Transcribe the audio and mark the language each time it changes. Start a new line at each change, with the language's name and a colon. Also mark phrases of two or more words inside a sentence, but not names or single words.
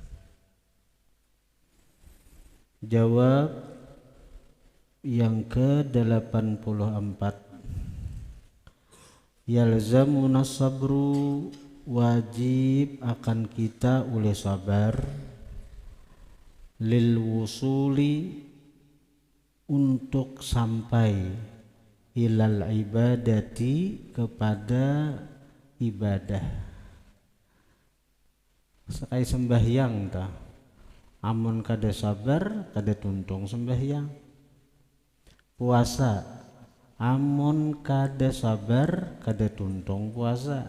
Indonesian: Jawab yang ke-84,
Arabic: يلزمنا الصبر,
Indonesian: wajib akan kita oleh sabar,
Arabic: للوصول,
Indonesian: untuk sampai,
Arabic: إلى العبادة,
Indonesian: kepada ibadah.
Banjar: Sekai sembahyang ta, amun kada sabar kada tuntung sembahyang. Puasa, amun kada sabar kada tuntung puasa.